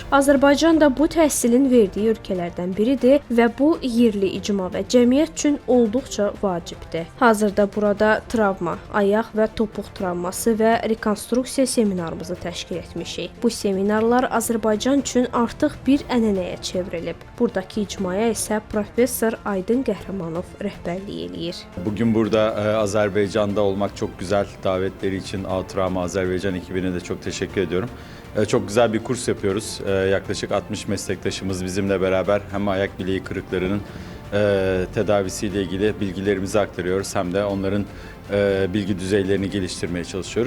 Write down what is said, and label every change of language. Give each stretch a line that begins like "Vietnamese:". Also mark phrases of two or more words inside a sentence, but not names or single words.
Azerbaijani: Azərbaycan da bu təhsilin verdiyi ölkələrdən biridir və bu yerli icma və cəmiyyət üçün olduqca vacibdir. Hazırda burada travma, ayaq və topuq travması və rekonstruksiya seminarımızı təşkil etmişik. Bu seminarlar Azərbaycan üçün artıq bir ənənəyə çevrilib. Buradakı icmaya isə professor Aydın Qəhrəmanov rəhbərlik eləyir.
Turkish: Bugün burada Azerbaycan'da olmak çok güzel. Davetleri için AO Travma Azerbaycan ekibine de çok teşekkür ediyorum. Çok güzel bir kurs yapıyoruz. Yaklaşık 60 meslektaşımız bizimle beraber hem ayak bileği kırıklarının tedavisiyle ilgili bilgilerimizi aktarıyoruz hem de onların bilgi düzeylerini geliştirmeye çalışıyoruz.